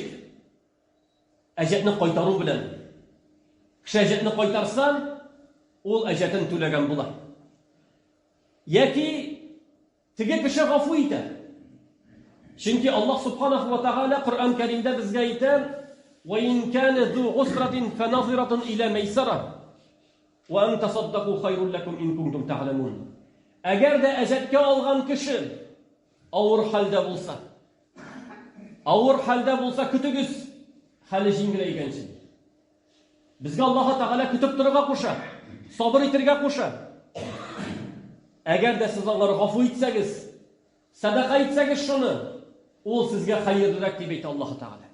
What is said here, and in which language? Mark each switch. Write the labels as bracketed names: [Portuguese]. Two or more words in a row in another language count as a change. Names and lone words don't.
[Tatar] Әҗәтне кайтару белән. Кеше әҗәтне кайтарса, ул әҗәтен түләгән була. Яки теге кеше гафу итә. Чөнки Аллаһ [Arabic] سبحانه وتعالى [Tatar] Кур'ан Кәримдә безгә әйтә: [Arabic] "وإن كان ذو عسرة فنظرة إلى ميسرة، وأن تصدقوا خير لكم إن كنتم تعلمون." [Tatar] Әгәр дә әҗәткә алган кеше авыр хәлдә булса, көтегез, хәле җиңеләйгәнче. Безгә Аллаһ Тәгалә көтеп торырга куша, сабыр итәргә куша. Әгәр дә сез аңар гафу итсәгез, садака итсәгез шуны, ул сезгә хәерлерәк дип әйтә Аллаһ Тәгалә.